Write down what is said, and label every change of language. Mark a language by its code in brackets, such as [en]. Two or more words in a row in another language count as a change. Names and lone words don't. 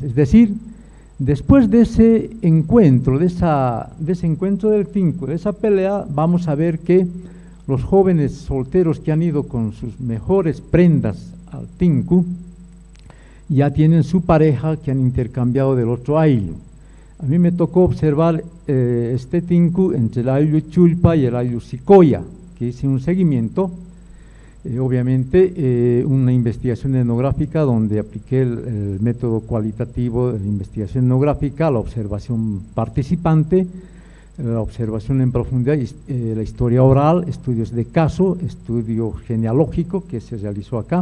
[es] Es decir, después de ese encuentro, de ese encuentro del tinku, de esa pelea, vamos a ver que los jóvenes solteros que han ido con sus mejores prendas al tinku ya tienen su pareja que han intercambiado del otro ayllu. A mí me tocó observar este tinku entre el ayllu Chulpa y el ayllu Sicoya, que hice un seguimiento, obviamente una investigación etnográfica donde apliqué el método cualitativo de la investigación etnográfica, la observación participante, la observación en profundidad, la historia oral, estudios de caso, estudio genealógico que se realizó acá.